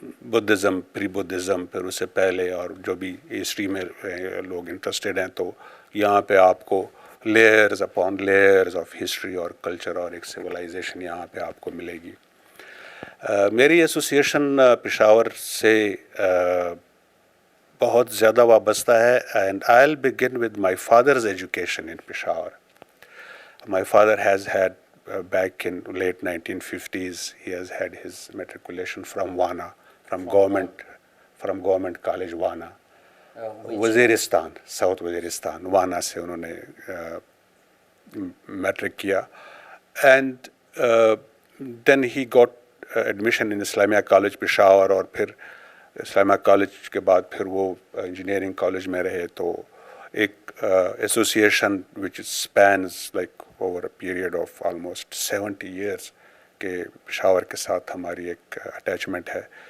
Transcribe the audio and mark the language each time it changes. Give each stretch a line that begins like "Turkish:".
Urdu: Buddhism, پری Buddhism, پھر اس سے پہلے اور جو بھی ہسٹری میں لوگ انٹرسٹیڈ ہیں تو یہاں پہ آپ کو
English: layers upon layers of history
Urdu: اور کلچر اور ایک سویلائزیشن یہاں پہ آپ کو ملے گی. میری ایسوسیشن پشاور سے بہت زیادہ وابستہ ہے.
English: And I will begin with my father's education in Peshawar. My father has had back in late 1950s, he has had his matriculation from WANA, from government college WANA, Waziristan, South Waziristan.
Urdu: WANA سے انہوں نے matric کیا.
English: And then he got admission in Islamia College Peshawar,
Urdu: اور پھر اسلامیہ college کے بعد پھر وہ انجینئرنگ کالج میں رہے. تو ایک association
English: which spans like over a period of almost 70 years
Urdu: کہ پشاور کے ساتھ ہماری ایک اٹیچمنٹ ہے.